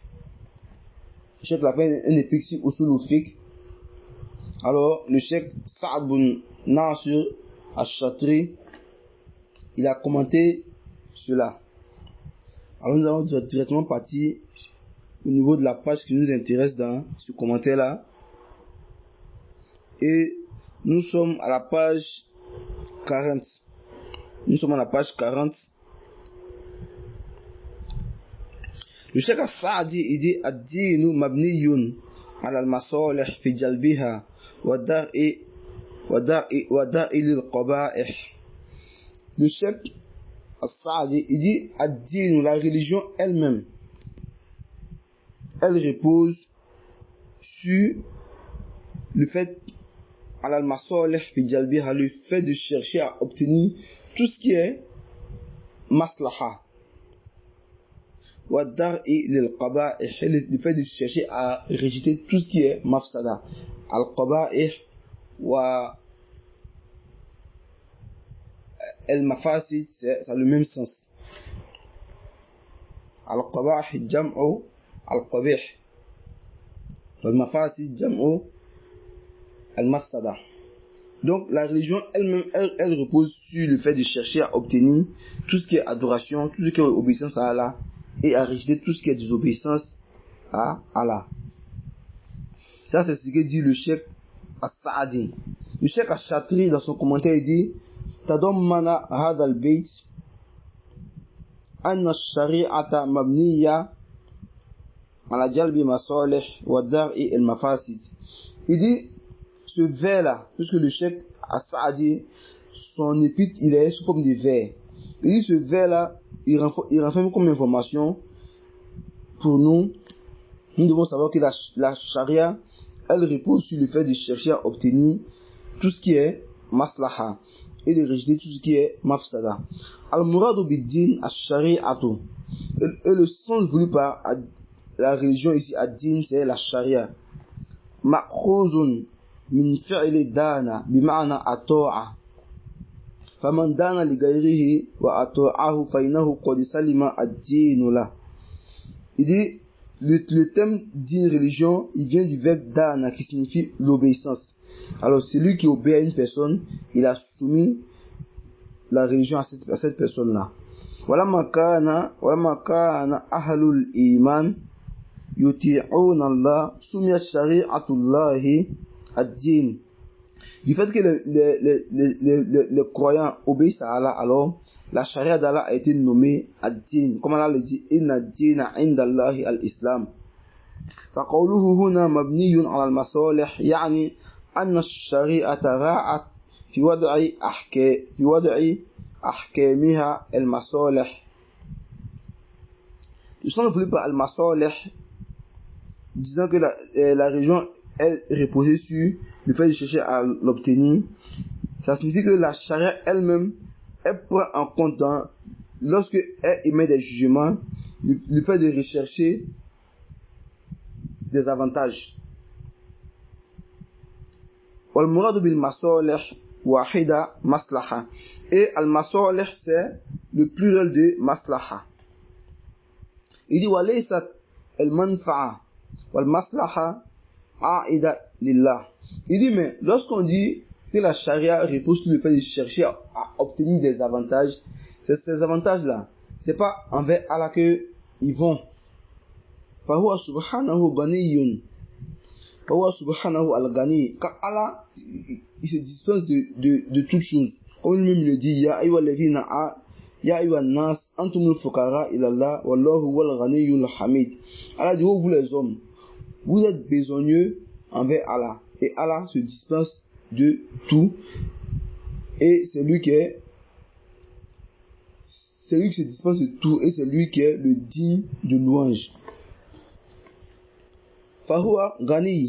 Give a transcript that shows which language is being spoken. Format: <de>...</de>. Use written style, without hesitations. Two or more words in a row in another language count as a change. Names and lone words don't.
<fr>Cheikh a fait un épître sur Usul al-Fiqh. Alors, le Cheikh Saad bin Nasir al-Shatri, il a commenté cela. Alors, nous allons directement partir au niveau de la page qui nous intéresse dans ce commentaire-là. Et nous sommes à la page 40. Nous sommes à la page 40. Le Cheikh As-Saadi, il dit</fr> <ar>الدين مبني على المصالح في جلبها والدرء للقبائح.</ar> <fr>Le Cheikh As-Saadi, il dit ad-dinu, la religion elle-même, elle repose sur le fait</fr> <ar>المصالح في جلبها,</ar> <fr>le fait de chercher à obtenir tout ce qui est maslaha,</fr> <ar>والدرء للقبائح,</ar> <fr>le fait de chercher à rejeter tout ce qui est mafsada.</fr> <ar>القبائح والمفاسد,</ar> <fr>ça a le même sens.</fr> <ar>القبائح جمع القبيح والمفاسد جمع المفسدة.</ar> <fr>Donc la religion elle-même, elle repose sur le fait de chercher à obtenir tout ce qui est adoration, tout ce qui est obéissance à Allah, et à rejeter tout ce qui est désobéissance à Allah. Ça, c'est ce que dit le cheikh As-Saadi. Le cheikh As-Shatri, dans son commentaire, il dit</fr> <ar>تضمن هذا البيت أن الشريعة مبنية على جلب المصالح ودرء المفاسد.</ar> <fr>Il dit, ce vers-là, puisque le cheikh As-Saadi, son épître, il est sous forme de vers. Il dit, ce vers-là, il renferme comme information pour nous. Nous devons savoir que la charia, elle repose sur le fait de chercher à obtenir tout ce qui est maslaha et de rejeter tout ce qui est mafsada.</fr> <ar>المراد بالدين الشريعة.</ar> <fr>Et le sens voulu par la religion ici, ad-din, c'est la charia.</fr> <ar>مأخوذ من فعل دان بمعنى أطاع. فمن دان لغيره وأطاعه فإنه قد سلم الدين له.</ar> <fr>Il dit, le thème d'une religion, il vient du verbe dana qui signifie l'obéissance. Alors celui qui obéit à une personne, il a soumis la religion à cette personne-là.</fr> <ar>ولما كان أهل الإيمان يطيعون الله سميت شريعة الله الدين.</ar> <fr>Du fait que les croyants obéissent à Allah, alors la charia d'Allah a été nommée ad-din. Comme Allah le dit,</fr> <ar>إن الدين عند الله الإسلام. فقوله هنا مبني على المصالح يعني أن الشريعة راعت في وضع أحكامها المصالح.</ar> <fr>Ils sont voulus par al-masalih, disant que la religion est reposée sur le fait de chercher à l'obtenir. Ça signifie que la charia elle-même, elle prend en compte lorsque elle émet des jugements, le fait de rechercher des avantages.</fr> <ar>والمراد بالمصالح واحدة مصلحة.</ar> <fr>Et al-masalih c'est le pluriel de maslaha. Il dit</fr> <ar>وليست المنفعة والمصلحة عائدة لله.</ar> <fr>Il dit mais lorsqu'on dit que la charia repose sur le fait de chercher à obtenir des avantages, ces avantages-là, c'est pas envers Allah que ils vont.</fr> <ar>فهو سبحانه غني. فهو سبحانه الغني.</ar> <fr>Car Allah, il se dispense de toutes choses. Comme lui-même le dit,</fr> <ar>يا أيها الناس أنتم الفقراء إلى الله والله والغني الحميد.</ar> <fr>Allah dit, oh vous les hommes, vous êtes besogneux envers Allah. Et Allah se dispense de tout. Et c'est lui qui se dispense de tout. Et c'est lui qui est le digne de louange.</fr> <ar>فهو غني.</ar>